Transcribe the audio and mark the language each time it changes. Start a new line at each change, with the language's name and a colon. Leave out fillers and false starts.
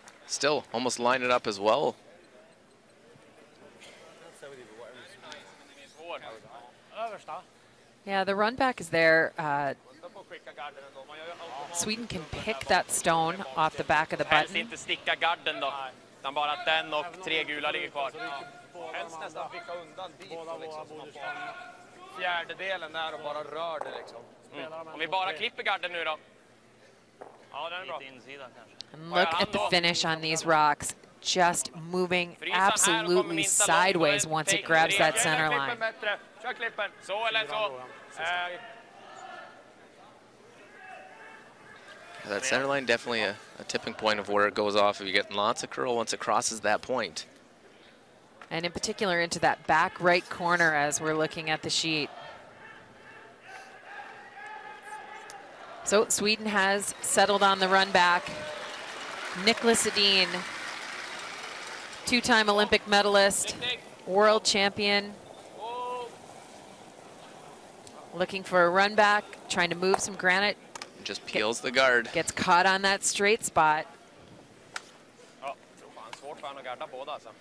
English: still almost line it up as well. Yeah, the run back is there. Sweden can pick that stone off the back of the
Swedish: Helst
English: button.
Swedish: inte sticka garden då. Utan bara att den och 3 gula ligger kvar. Helst nästan ficka undan biten liksom. Så man får fjärdedelen där och bara rör det liksom. Om vi bara klipper garden nu då. Ja, den är bra.
English: And look at the finish on these rocks. just moving absolutely sideways once it grabs that center line.
Swedish: Kör klippen. Så eller så.
English: That center line definitely a tipping point of where it goes off. If you're getting lots of curl once it crosses that point. And in particular into that back right corner as we're looking at the sheet. So Sweden has settled on the run back. Nicholas Adeem, two-time Olympic medalist, world champion. Looking for a run back, trying to move some granite. Just peels the guard. Gets caught on that straight spot.
Swedish: Ja, fan svårt för han att garda båda alltså.